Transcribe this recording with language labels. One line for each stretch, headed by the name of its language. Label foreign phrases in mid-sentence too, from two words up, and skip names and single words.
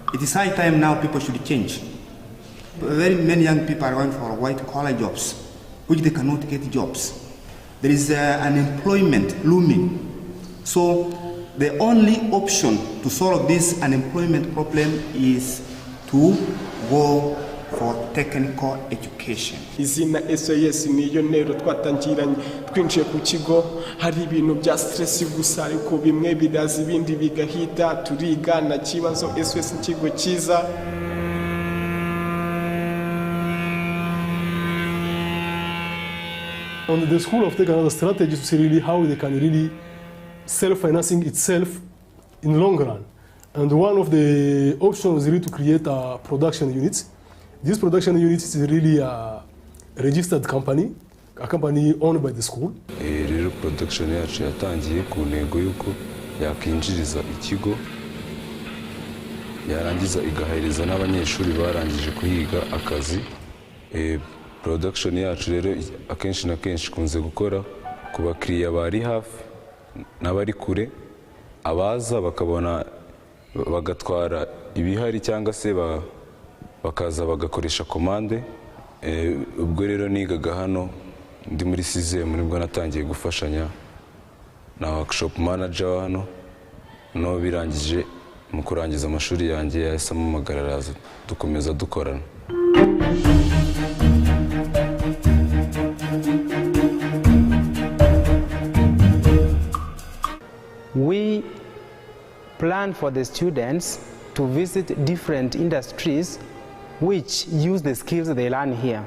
English: It's high time now people should change. Very many young people are going for white-collar jobs, which they cannot get jobs. There is unemployment looming. So the only option to solve this unemployment problem is to go for technical education.
Kinyarwanda: izina SOS niyo ntero twatangiranye twinjiye ku kigo hari ibintu bya stress gusa ariko bimwe biraza ibindi bigahita turiga na kibazo SOS ikigo cyiza.
English: And the school of take another strategy to see really how they can really self-financing itself in long run. And one of the options is really to create a production unit. This production unit is really a registered company, a company owned by the school.
Kinyarwanda: Rero production yacu yatangiye ku ntego yuko yakinjiriza ikigo yarangiza igahereza n'abanyeshuri barangije kuhiga akazi. Production yacu rero akenshi na kenshi kunze gukora ku bakiriya bari hafi n'abari kure, abaza bakabona bagatwara ibihari cyangwa se bakaza bagakoresha komande. Ubwo rero nigaga hano ndi muri sizemu nibwo natangiye gufashanya na
English: workshop manager
Kinyarwanda: wa hano, no birangije mu kurangiza amashuri yanjye yahise amamagara araza dukomeza dukorana.
English: We plan for the students to visit different industries which use the skills they learn here.